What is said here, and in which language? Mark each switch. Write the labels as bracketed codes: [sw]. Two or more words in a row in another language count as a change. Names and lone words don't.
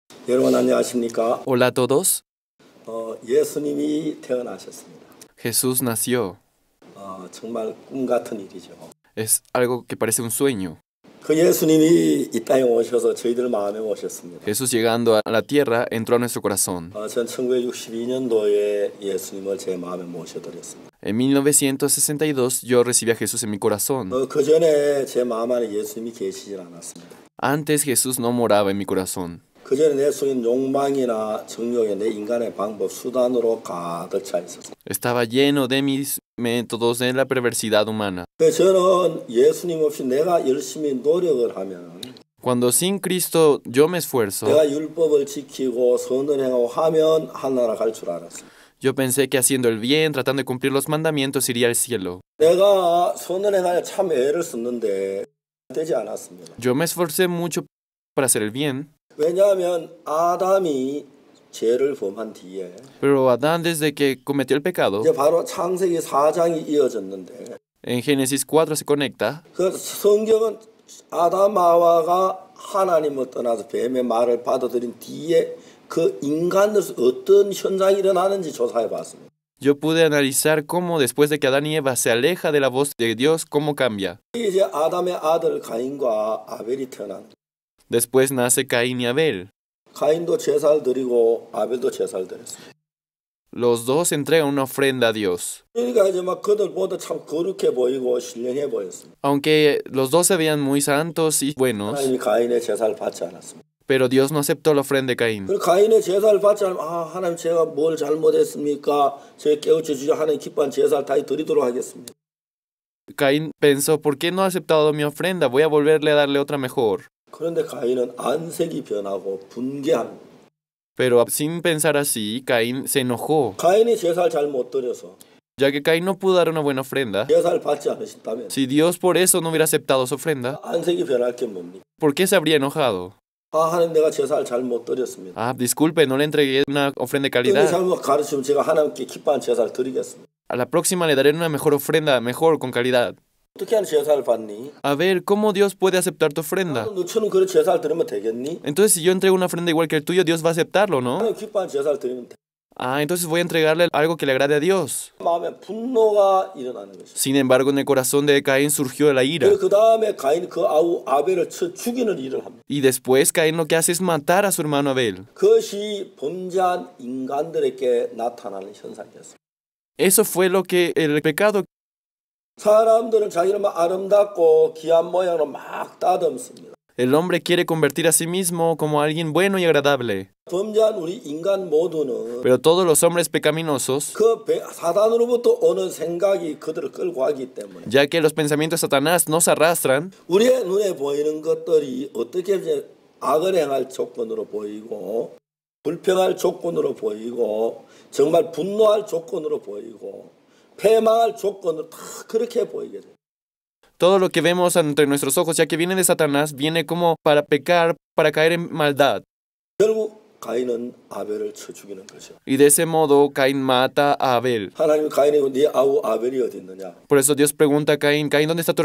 [ko] 여러분 안녕하십니까? [es] Hola a todos. [ko] 예수님이 태어나셨습니다. [es] Jesús nació. [ko] 정말 꿈 같은 일이죠. [es] Es algo que parece un sueño. [ko] 그 예수님이 이 땅에 오셔서 저희들 마음에 오셨습니다. [es] Jesús llegando a la tierra entró a nuestro corazón. [ko] 전 1962년도에 예수님을 제 마음에 모셔드렸습니다. [es] En 1962 yo recibí a Jesús en mi corazón. [ko] 그 전에 제 마음 안에 예수님이 계시질 않았습니다. [es] Antes Jesús no moraba en mi corazón. [ko] 그 전에 내 속에 욕망이나 정욕에 내 인간의 방법, 수단으로 가득 차 있었어요. [es] Estaba lleno de mis métodos de la perversidad humana. [ko] 저는 예수님 없이 내가 열심히 노력을 하면 [es] Cuando sin Cristo yo me esfuerzo, [ko] 내가 율법을 지키고 선을 행하고 하면 하나나라 갈 줄 알았어요. [es] yo pensé que haciendo el bien, tratando de cumplir los mandamientos, iría al cielo. [ko] 내가 선을 행하여 참 애를 썼는데 되지 않았습니다. [es] Yo me esforcé mucho para hacer el bien, [ko] 왜냐하면 아담이 죄를 범한 뒤에 [es] pero Adán desde que cometió el pecado, [ko] 이제 바로 창세기 4장이 이어졌는데 [es] en Génesis 4 se conecta, [ko] 그 성경은 아담 하와가 하나님을 떠나서 뱀의 말을 받아들인 뒤에 그 인간으로서 어떤 현상이 일어나는지 조사해 봤습니다. [es] yo pude analizar cómo después de que Adán y Eva se aleja de la voz de Dios, cómo cambia. [ko] 이제 아담의 아들 가인과 아벨이 태어납니다. [es] Después nace Caín y Abel. [ko] 가인도 제사를 드리고 아벨도 제사를 드렸습니다. [es] Los dos entregan una ofrenda a Dios. [ko] 그러니까 이제 막 그들보다 참 거룩해 보이고 신령해 보였습니다. [es] Aunque los dos se veían muy santos y buenos, [ko] 하나님이 가인의 제사를 받지 않았습니다. [es] pero Dios no aceptó la ofrenda de Caín. [ko] 그리고 가인의 제사를 받지 않으면 하나님 제가 뭘 잘못했습니까? 제가 깨우쳐 주시고 하나님 기뻐한 제사를 다시 드리도록 하겠습니다. [es] Caín pensó, ¿por qué no ha aceptado mi ofrenda? Voy a volverle a darle otra mejor. [ko] 그런데 가인은 안색이 변하고 분개합니다. [es] Pero sin pensar así, Caín se enojó, [ko] 가인이 제사를 잘 못 드려서 [es] ya que Caín no pudo dar una buena ofrenda. [ko] 제사를 받지 않으셨다면 [es] Si Dios por eso no hubiera aceptado su ofrenda, [ko] 안색이 변할 게 뭡니까? [es] ¿por qué se habría enojado? [ko] 하나님 내가 제사를 잘 못 드렸습니다. [es] Disculpe, no le entregué una ofrenda de [ko] 근데 [es] calidad. [ko] 잘못 가르치면 제가 하나님께 기뻐한 제사를 드리겠습니다. [es] A la próxima le daré una mejor ofrenda, mejor, con calidad. [ko] 어떻게 하는 제사를 받니? [es] A ver, ¿cómo Dios puede aceptar tu ofrenda? [ko] 너처럼 그런 제사를 드리면 되겠니? [es] Entonces, si yo entrego una ofrenda igual que el tuyo, Dios va a aceptarlo, ¿no? [ko] 하나님 기뻐한 제사를 드리면 돼. [es] Entonces voy a entregarle algo que le agrade a Dios. [ko] 마음에 분노가 일어나는 것이죠. [es] Sin embargo, en el corazón de Caín surgió la ira. [ko] 그 다음에 가인 그 아벨을 쳐 죽이는 일을 합니다. [es] Y después Caín lo que hace es matar a su hermano Abel. [ko] 그것이 범죄한 인간들에게 나타나는 현상이었습니다. [es] Eso fue lo que el pecado. [ko] 사람들은 자기는 막 아름답고 귀한 모양으로 막 따듬습니다. [es] El hombre quiere convertir a sí mismo como alguien bueno y agradable. [ko] 범죄한 우리 인간 모두는 [es] Pero todos los hombres pecaminosos, [ko] 그 사단으로부터 오는 생각이 그들을 끌고 가기 때문에 [es] ya que los pensamientos de Satanás nos arrastran, [ko] 우리의 눈에 보이는 것들이 어떻게 이제 악을 행할 조건으로 보이고 불평할 조건으로 보이고 정말 분노할 조건으로 보이고 패망할 조건으로 다 그렇게 보이게 돼요. [es] todo lo que vemos ante nuestros ojos, ya que viene de Satanás, viene como para pecar, para caer en maldad. [ko] 결국 가인은 아벨을 쳐 죽이는 거죠. [es] Y de ese modo Caín mata a Abel. [ko] 하나님이 가인이고 네 아우 아벨이 어디 있느냐? [es] Por eso Dios pregunta a Caín, Caín, ¿dónde está tu